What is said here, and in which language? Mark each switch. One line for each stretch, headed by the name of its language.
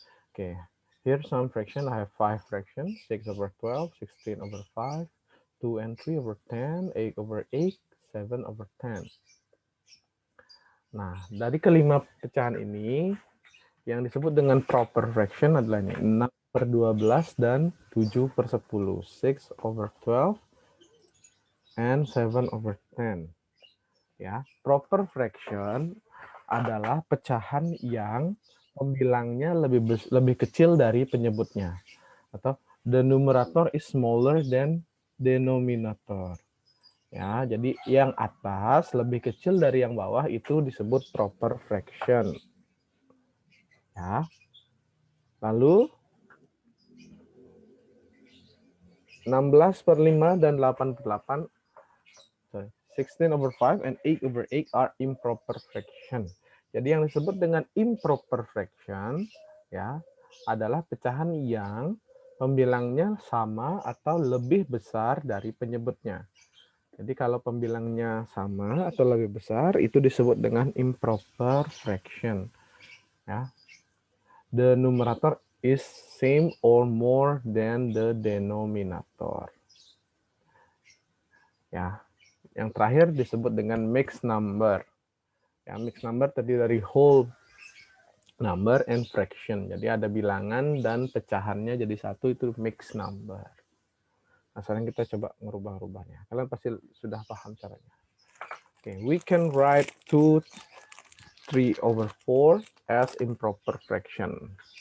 English: Okay, here's some fraction. I have 5 fractions, 6/12, 16/5, 2 and 3 over 10, 8/8, 7 over 10.
Indonesian: Nah, dari kelima pecahan ini, yang disebut dengan proper fraction adalah ini, 6/12 dan 7/10, 6/12 and 7/10. Ya, proper fraction adalah pecahan yang pembilangnya lebih kecil dari penyebutnya, atau
English: the numerator is smaller than denominator.
Indonesian: Ya, jadi yang atas lebih kecil dari yang bawah itu disebut proper fraction. Ya.
English: Lalu 16/5 dan 8/8, 16/5 and 8/8 are improper fraction.
Indonesian: Jadi yang disebut dengan improper fraction ya adalah pecahan yang pembilangnya sama atau lebih besar dari penyebutnya. Jadi kalau pembilangnya sama atau lebih besar itu disebut dengan improper fraction. Ya.
English: The numerator is same or more than the denominator.
Indonesian: Ya. Yang terakhir disebut dengan mixed number. Ya, mixed number terdiri dari
English: whole number and fraction.
Indonesian: Jadi ada bilangan dan pecahannya jadi satu, itu mixed number. Nah, sekarang kita coba merubah-rubahnya. Kalian pasti sudah paham caranya.
English: Okay, we can write 2/3/4 as improper fraction.